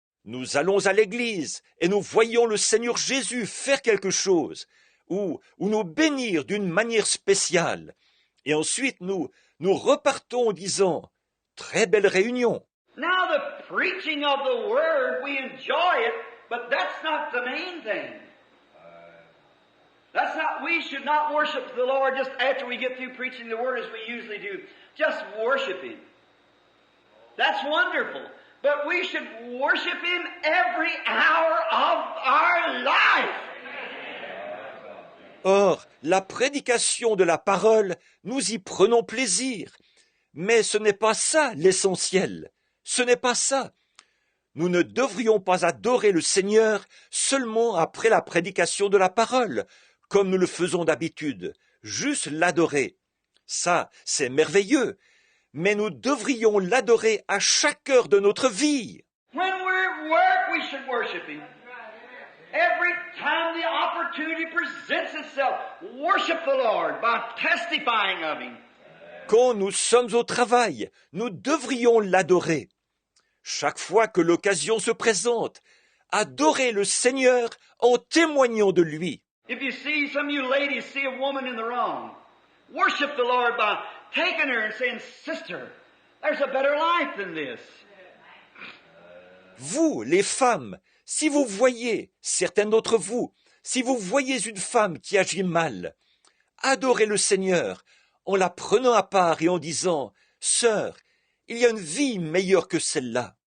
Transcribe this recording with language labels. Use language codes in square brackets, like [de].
[fr] Nous allons à l'église et nous voyons le Seigneur Jésus faire quelque chose ou nous bénir d'une manière spéciale. Et ensuite nous repartons en disant « Très belle réunion ». [en] Now the preaching of the Word, we enjoy it, but that's not the main thing. We should not worship the Lord just after we get through preaching the Word as we usually do. Just worship Him. That's wonderful. But we should worship Him every hour of our life. [fr] Or, la prédication de la parole, nous y prenons plaisir. Mais ce n'est pas ça l'essentiel. Ce n'est pas ça. Nous ne devrions pas adorer le Seigneur seulement après la prédication de la parole, comme nous le faisons d'habitude, juste l'adorer. Ça, c'est merveilleux. Mais nous devrions l'adorer à chaque heure de notre vie. [en] When we're at work, we should worship Him. Every time the opportunity presents itself, worship the Lord by testifying of Him. [fr] Quand nous sommes au travail, nous devrions l'adorer. Chaque fois que l'occasion se présente, adorer le Seigneur en témoignant de lui. [en] If you see, some of you ladies see a woman in the wrong, worship the Lord by taking her and saying, Sister, there's a better life than this. [fr] Vous, les femmes, si vous voyez, certaines d'entre vous, si vous voyez une femme qui agit mal, adorez le Seigneur en la prenant à part et en disant, Sœur, il y a une vie meilleure que celle-là.